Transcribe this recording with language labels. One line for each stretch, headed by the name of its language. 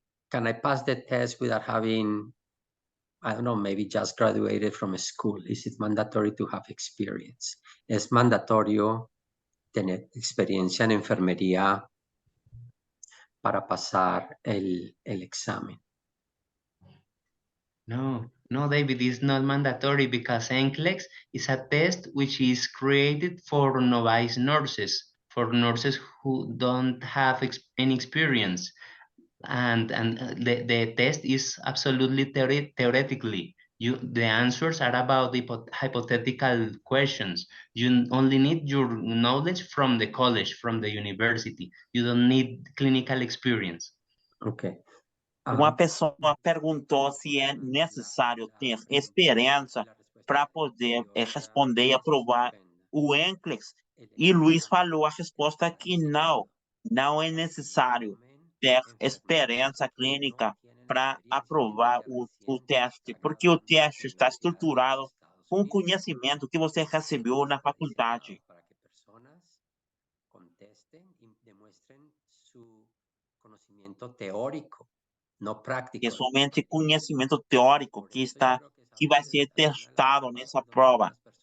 English: Can I pass the test without having, I don't know, maybe just graduated from school? Is it mandatory to have experience?
Spanish: Es mandatorio tener experiencia en enfermería para pasar el examen.
English: No, David, it's not mandatory because NCLEX is a test which is created for novice nurses, for nurses who don't have any experience. And the test is absolutely theoretically. The answers are about the hypothetical questions. You only need your knowledge from the college, from the university. You don't need clinical experience. Okay.
Portuguese: Uma pessoa perguntou se é necessário ter experiência para poder responder e aprovar o NCLEX. E Luiz falou a resposta é que não é necessário ter experiência clínica para aprovar o teste, porque o teste está estruturado com o conhecimento que você recebeu na faculdade.
Spanish: Para que personas contesten y demuestren su conocimiento teórico, no práctico.
Portuguese: É somente conhecimento teórico que vai ser testado nessa prova.